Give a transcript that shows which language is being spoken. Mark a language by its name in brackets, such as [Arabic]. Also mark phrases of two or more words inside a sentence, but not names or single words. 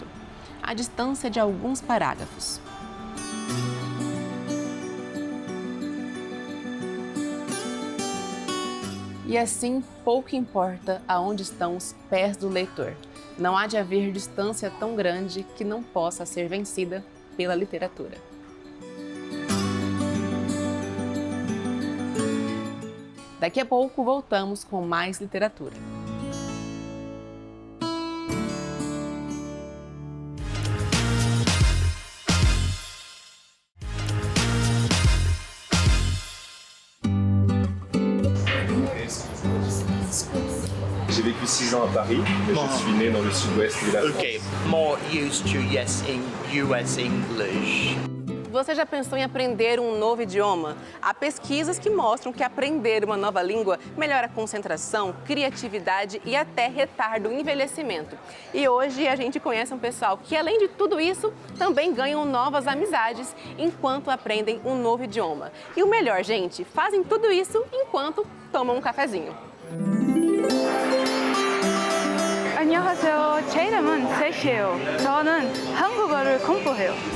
[Portuguese] A distância de alguns parágrafos. E assim, pouco importa aonde estão os pés do leitor. Não há de haver distância tão grande que não possa ser vencida pela literatura. Daqui a pouco voltamos com mais literatura. [French] J'ai vécu 6 ans à Paris, mais je suis né dans le sud-ouest de la France. [English] Okay, more used to US English. [Portuguese] Você já pensou em aprender um novo idioma? Há pesquisas que mostram que aprender uma nova língua melhora a concentração, criatividade e até retarda o envelhecimento. E hoje a gente conhece um pessoal que, além de tudo isso, também ganham novas amizades enquanto aprendem um novo idioma. E o melhor, gente, fazem tudo isso enquanto tomam um cafezinho. [Korean] 안녕하세요. 제 이름은 세시예요. 저는 한국어를 공부해요.